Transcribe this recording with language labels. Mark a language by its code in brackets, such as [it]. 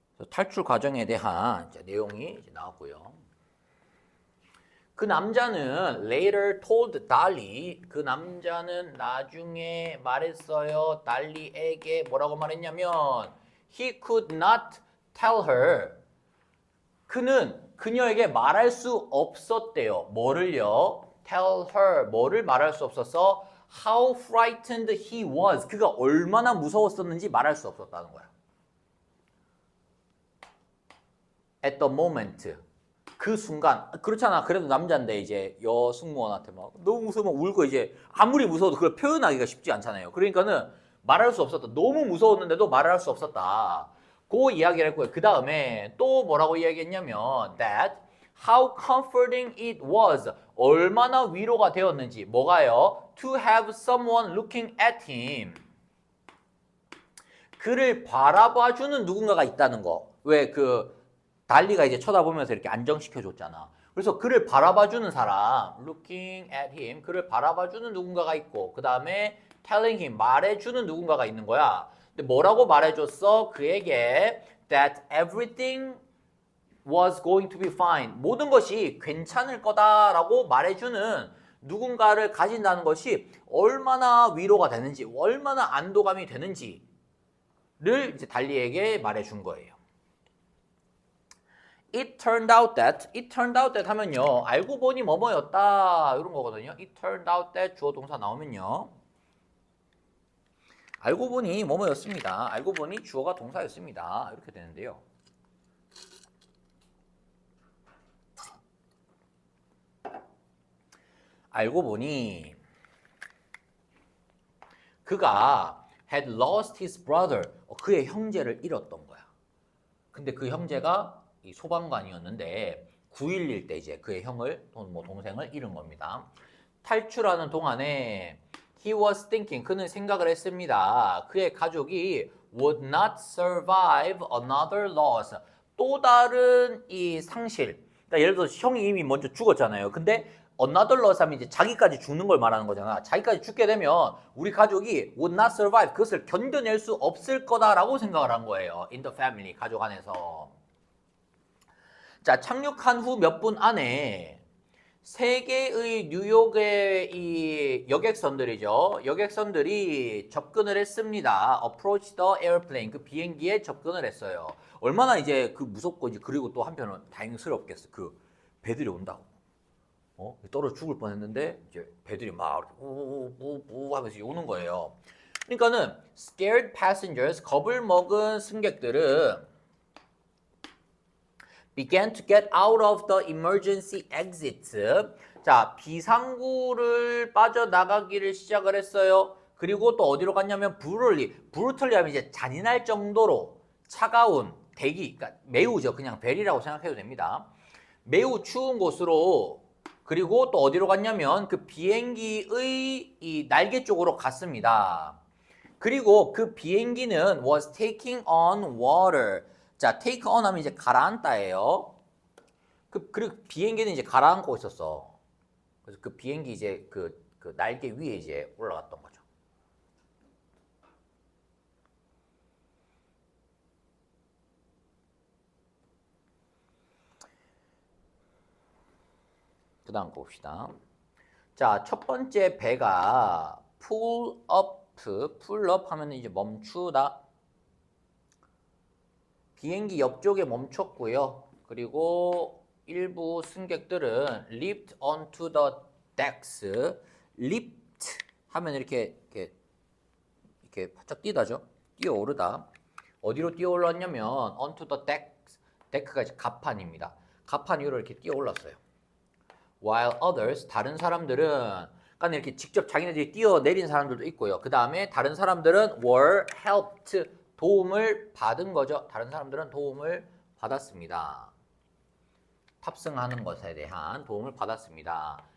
[ko] 탈출 과정에 대한 내용이 이제 나왔고요. 그 남자는 [en] later told [ko] 달리, 그 남자는 나중에 말했어요. 달리에게 뭐라고 말했냐면 [en] he could not tell her. [ko] 그는 그녀에게 말할 수 없었대요. 뭐를요? [en] tell her, [ko] 뭐를 말할 수 없었어? [en] how frightened he was. [ko] 그가 얼마나 무서웠었는지 말할 수 없었다는 거야. [en] at the moment. [ko] 그 순간, 그렇잖아. 그래도 남자인데 이제 여승무원한테 막 너무 무서우면 울고 이제 아무리 무서워도 그걸 표현하기가 쉽지 않잖아요. 그러니까는 말할 수 없었다. 너무 무서웠는데도 말할 수 없었다. 그 이야기를 했고요. 그 다음에 또 뭐라고 이야기했냐면 [en] that how comforting it was. [ko] 얼마나 위로가 되었는지. 뭐가요? [en] to have someone looking at him. [ko] 그를 바라봐주는 누군가가 있다는 거. 왜 달리가 이제 쳐다보면서 이렇게 안정시켜줬잖아. 그래서 그를 바라봐주는 사람, [en] looking at him, [ko] 그를 바라봐주는 누군가가 있고, 그 다음에 [en] telling him, [ko] 말해주는 누군가가 있는 거야. 근데 뭐라고 말해줬어? 그에게 [en] that everything was going to be fine. [ko] 모든 것이 괜찮을 거다라고 말해주는 누군가를 가진다는 것이 얼마나 위로가 되는지, 얼마나 안도감이 되는지를 이제 달리에게 말해준 거예요. [en] It turned out that 하면요. [ko] 알고 보니 뭐뭐였다 이런 거거든요. [en] It turned out that 주어 동사 나오면요. [ko] 알고 보니 뭐뭐였습니다. 알고 보니 주어가 동사였습니다. 이렇게 되는데요. 알고 보니 그가 [en] had lost his brother. [ko] 그의 형제를 잃었던 거야. 근데 그 형제가 이 소방관이었는데 9.11 때 이제 그의 형을 뭐 동생을 잃은 겁니다. 탈출하는 동안에 [en] he was thinking, [ko] 그는 생각을 했습니다. 그의 가족이 [en] would not survive another loss. [ko] 또 다른 이 상실. 그러니까 예를 들어서 형이 이미 먼저 죽었잖아요. 근데 another loss 하면 이제 자기까지 죽는 걸 말하는 거잖아. 자기까지 죽게 되면 우리 가족이 [en] would not survive, [ko] 그것을 견뎌낼 수 없을 거다라고 생각을 한 거예요. [en] in the family, [ko] 가족 안에서. 자, 착륙한 후 몇 분 안에 세 개의 뉴욕의 이 여객선들이죠. 여객선들이 접근을 했습니다. [en] approach the airplane, [ko] 그 비행기에 접근을 했어요. 얼마나 이제 무섭고 이제 그리고 또 한편은 다행스럽겠어. 배들이 온다고. 떨어 죽을 뻔했는데 이제 배들이 막 우우우우 하면서 오는 거예요. [en] 그러니까는 scared passengers, [ko] 겁을 먹은 승객들은 [en] began to get out of the emergency exit. [ko] 자, 비상구를 빠져나가기를 시작을 했어요. 그리고 또 어디로 갔냐면 브루털리 하면 이제 잔인할 정도로 차가운 대기, 그러니까 매우죠. 그냥 벨이라고 생각해도 됩니다. 매우 추운 곳으로 그리고 또 어디로 갔냐면 그 비행기의 이 날개 쪽으로 갔습니다. 그리고 그 비행기는 [en] was taking on water. [ko] 자, take on 하면 이제 가라앉다예요. 그리고 비행기는 이제 가라앉고 있었어. 그래서 그 비행기 이제 그 날개 위에 이제 올라갔던 거죠. 그 다음 봅시다. 자, 첫 번째 배가 pull up 하면 이제 멈추다. 비행기 옆쪽에 멈췄고요. 그리고 일부 승객들은 [en] leaped onto the decks. [ko] leaped 하면 이렇게 바짝 뛰다죠. 뛰어오르다. 어디로 뛰어올랐냐면 [en] onto the decks. [ko] 데크가 이제 갑판입니다. 갑판 위로 이렇게 뛰어올랐어요. [en] While others, [ko] 다른 사람들은, 그러니까 이렇게 직접 자기네들이 뛰어내린 사람들도 있고요. 그 다음에 다른 사람들은 [en] were helped, [ko] 도움을 받은 거죠. 다른 사람들은 도움을 받았습니다. 탑승하는 것에 대한 도움을 받았습니다.